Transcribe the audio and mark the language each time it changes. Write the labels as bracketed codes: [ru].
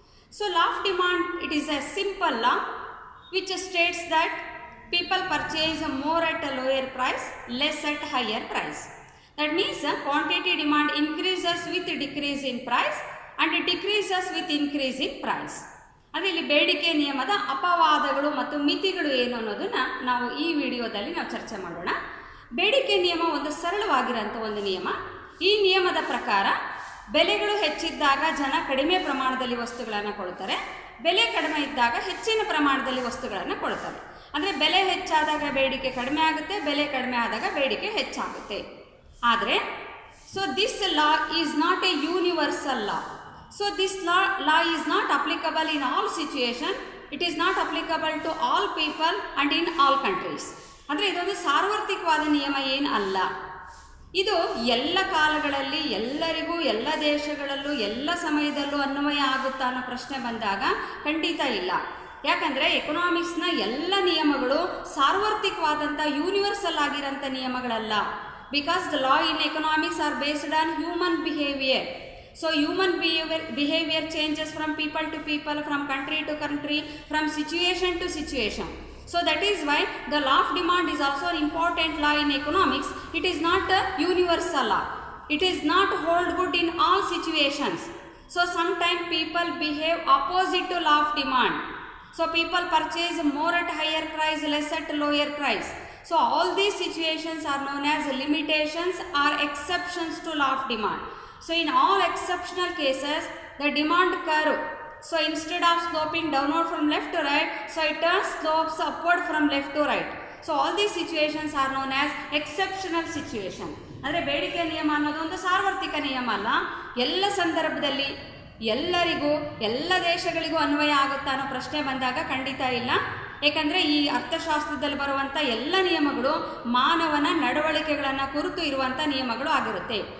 [en] So law of demand, it is a simple law which states that people purchase more at a lower price, less at higher price. That means quantity demand increases with decrease in price and decreases with increase in price. [kn] ಅಂದರೆ ಇಲ್ಲಿ ಬೇಡಿಕೆ ನಿಯಮದ ಅಪವಾದಗಳು ಮತ್ತು ಮಿತಿಗಳು ಏನು ಅನ್ನೋದನ್ನು ನಾವು ಈ ವಿಡಿಯೋದಲ್ಲಿ ನಾವು ಚರ್ಚೆ ಮಾಡೋಣ. ಬೇಡಿಕೆ ನಿಯಮ ಒಂದು ಸರಳವಾಗಿರೋಂಥ ಒಂದು ನಿಯಮ. ಈ ನಿಯಮದ ಪ್ರಕಾರ ಬೆಲೆಗಳು ಹೆಚ್ಚಿದ್ದಾಗ ಜನ ಕಡಿಮೆ ಪ್ರಮಾಣದಲ್ಲಿ ವಸ್ತುಗಳನ್ನು ಕೊಡ್ತಾರೆ, ಬೆಲೆ ಕಡಿಮೆ ಇದ್ದಾಗ ಹೆಚ್ಚಿನ ಪ್ರಮಾಣದಲ್ಲಿ ವಸ್ತುಗಳನ್ನು ಕೊಡ್ತಾರೆ. ಅಂದರೆ ಬೆಲೆ ಹೆಚ್ಚಾದಾಗ ಬೇಡಿಕೆ ಕಡಿಮೆ ಆಗುತ್ತೆ, ಬೆಲೆ ಕಡಿಮೆ ಆದಾಗ ಬೇಡಿಕೆ ಹೆಚ್ಚಾಗುತ್ತೆ. [en] ಆದರೆ this law is not a universal law. So this law is not applicable in all situations. It is not applicable to all people and in all countries. [kn] ಅಂದರೆ ಇದೊಂದು ಸಾರ್ವತ್ರಿಕವಾದ ನಿಯಮ ಏನು ಅಲ್ಲ. ಇದು ಎಲ್ಲ ಕಾಲಗಳಲ್ಲಿ ಎಲ್ಲರಿಗೂ ಎಲ್ಲ ದೇಶಗಳಲ್ಲೂ ಎಲ್ಲ ಸಮಯದಲ್ಲೂ ಅನ್ವಯ ಆಗುತ್ತಾ ಅನ್ನೋ ಪ್ರಶ್ನೆ ಬಂದಾಗ ಖಂಡಿತ ಇಲ್ಲ. ಯಾಕಂದರೆ ಎಕನಾಮಿಕ್ಸ್ನ ಎಲ್ಲ ನಿಯಮಗಳು ಸಾರ್ವತ್ರಿಕವಾದಂಥ ಯೂನಿವರ್ಸಲ್ ಆಗಿರೋಂಥ ನಿಯಮಗಳಲ್ಲ. [en] Because the law in economics are based on human behaviour. So human behavior changes from people to people, from country to country, from situation to situation. So that is why the law of demand is also an important law in economics. It is not a universal law. It is not hold good in all situations. So sometimes people behave opposite to law of demand. So people purchase more at higher price, less at lower price. So all these situations are known as limitations or exceptions to law of demand. So in all exceptional cases, the demand curve, so instead of sloping downward from left to right, so it slopes upward from left to right. So all these situations are known as exceptional situation. [kn] ಅಂದರೆ ಬೇಡಿಕೆ ನಿಯಮ ಅನ್ನೋದು ಒಂದು ಸಾರ್ವತ್ರಿಕ ನಿಯಮ ಅಲ್ಲ. ಎಲ್ಲ ಸಂದರ್ಭದಲ್ಲಿ ಎಲ್ಲರಿಗೂ ಎಲ್ಲ ದೇಶಗಳಿಗೂ ಅನ್ವಯ ಆಗುತ್ತಾ ಅನ್ನೋ ಪ್ರಶ್ನೆ ಬಂದಾಗ ಖಂಡಿತ ಇಲ್ಲ. ಏಕೆಂದರೆ ಈ ಅರ್ಥಶಾಸ್ತ್ರದಲ್ಲಿ ಬರುವಂಥ ಎಲ್ಲ ನಿಯಮಗಳು ಮಾನವನ ನಡವಳಿಕೆಗಳನ್ನು ಕುರಿತು ಇರುವಂಥ ನಿಯಮಗಳು ಆಗಿರುತ್ತೆ.